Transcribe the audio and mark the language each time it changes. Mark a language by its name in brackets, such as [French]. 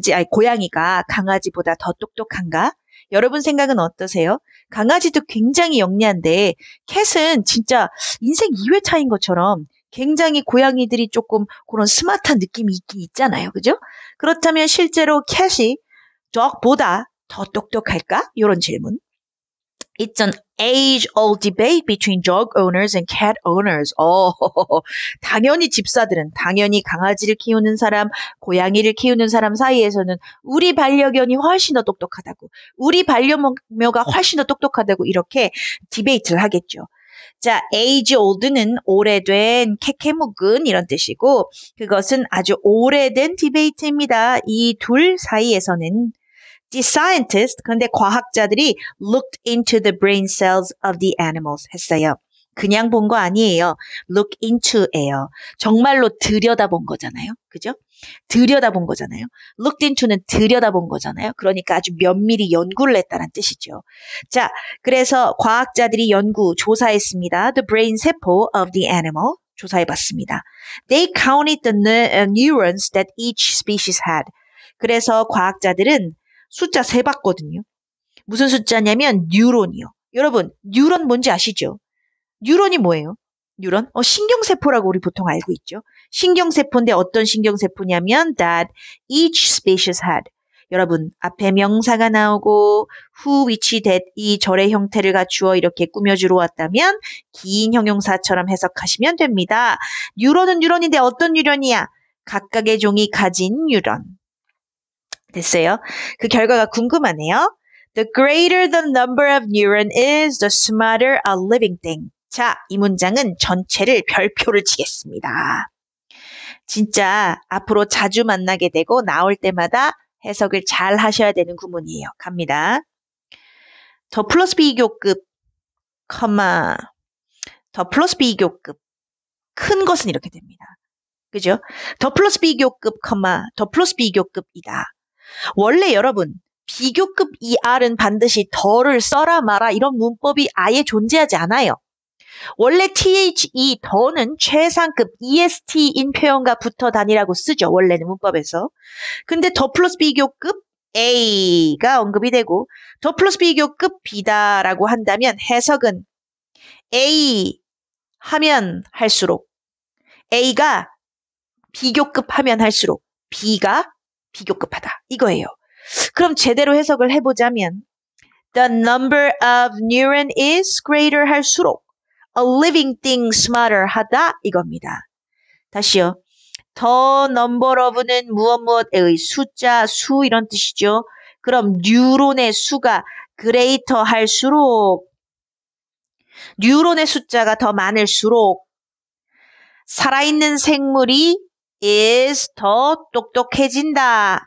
[Korean] 고양이가 강아지보다 더 똑똑한가? 여러분 생각은 어떠세요? 강아지도 굉장히 영리한데 캣은 진짜 인생 2회 차인 것처럼 굉장히 고양이들이 조금 그런 스마트한 느낌이 있긴 있잖아요. 그죠? 그렇다면 실제로 캣이 dog보다 더 똑똑할까? 이런 질문. [English] It's an age-old debate between dog owners and cat owners. [Korean] 당연히 집사들은, 당연히 강아지를 키우는 사람, 고양이를 키우는 사람 사이에서는 우리 반려견이 훨씬 더 똑똑하다고, 우리 반려묘가 훨씬 더 똑똑하다고 이렇게 디베이트를 하겠죠. 자, age-old는 오래된, 캐캐묵은 이런 뜻이고 그것은 아주 오래된 디베이트입니다. 이 둘 사이에서는 [English] The scientists, [Korean] 그런데 과학자들이 [English] looked into the brain cells of the animals [Korean] 했어요. 그냥 본 거 아니에요. [English] look into [Korean] 예요. 정말로 들여다본 거잖아요. 그죠? 들여다본 거잖아요. [English] looked into [Korean] 는 들여다본 거잖아요. 그러니까 아주 면밀히 연구를 했다는 뜻이죠. 자, 그래서 과학자들이 조사했습니다. [English] The brain 세포 of the animal. [Korean] 조사해봤습니다. [English] They counted the neurons that each species had. [Korean] 그래서 과학자들은 숫자 세봤거든요. 무슨 숫자냐면 뉴런이요. 여러분, 뉴런 뭔지 아시죠? 뉴런이 뭐예요? 뉴런? 신경세포라고 우리 보통 알고 있죠. 신경세포인데 어떤 신경세포냐면 [English] that each species had. [Korean] 여러분, 앞에 명사가 나오고 who, which, that 이 절의 형태를 갖추어 이렇게 꾸며주러 왔다면 긴 형용사처럼 해석하시면 됩니다. 뉴런은 뉴런인데 어떤 뉴런이야? 각각의 종이 가진 뉴런. 됐어요. 그 결과가 궁금하네요. [English] The greater the number of neuron is, the smarter a living thing. [Korean] 자, 이 문장은 전체를 별표를 치겠습니다. 진짜 앞으로 자주 만나게 되고 나올 때마다 해석을 잘 하셔야 되는 구문이에요. 갑니다. 더 플러스 비교급, 더 플러스 비교급. 큰 것은 이렇게 됩니다. 그죠? 더 플러스 비교급, 더 플러스 비교급이다. 원래 여러분, 비교급 ER은 반드시 더를 써라 마라 이런 문법이 아예 존재하지 않아요. 원래 THE, 더는 최상급 EST인 표현과 붙어 다니라고 쓰죠. 원래는 문법에서. 근데 더 플러스 비교급 A가 언급이 되고 더 플러스 비교급 B다라고 한다면 해석은 A 하면 할수록 A가 비교급 하면 할수록 B가 비교급하다. 이거예요. 그럼 제대로 해석을 해보자면 [English] The number of neuron is greater [Korean] 할수록 [English] a living thing smarter [Korean] 하다 이겁니다. 다시요. The number of는 무엇의 숫자, 수 이런 뜻이죠. 그럼 뉴런의 수가 greater 할수록 뉴런의 숫자가 더 많을수록 살아있는 생물이 is 더 똑똑해진다.